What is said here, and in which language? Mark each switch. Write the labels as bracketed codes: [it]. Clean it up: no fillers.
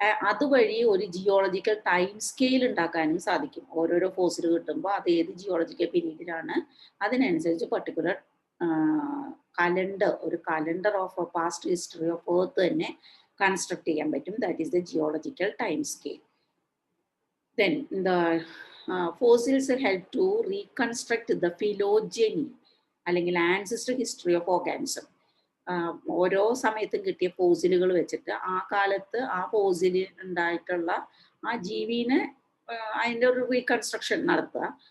[ml] അതുവഴി ഒരു geological time scale ഉണ്ടാക്കാനും സാധിക്കും. ഓരോരോ ഫോസിൽ കിട്ടുമ്പോൾ അത് ഏത് ജിയോളജിക്കൽ പീരീഡിലാണ് അതിനനുസരിച്ച് പർട്ടിക്കുലർ കലണ്ടർ, ഒരു [en] calendar of past history of earth [ml] തന്നെ കൺസ്ട്രക്ട് ചെയ്യാൻ പറ്റും. [en] That is the geological time scale. Then the fossils help to reconstruct the phylogeny അല്ലെങ്കിൽ ancestor history of organism. [ml] ഓരോ സമയത്തും കിട്ടിയ ഫോസിലുകൾ വെച്ചിട്ട് ആ കാലത്ത് ആ ഫോസിൽ ഉണ്ടായിട്ടുള്ള ആ ജീവിനെ അതിൻ്റെ ഒരു റീകൺസ്ട്രക്ഷൻ നടത്തുക.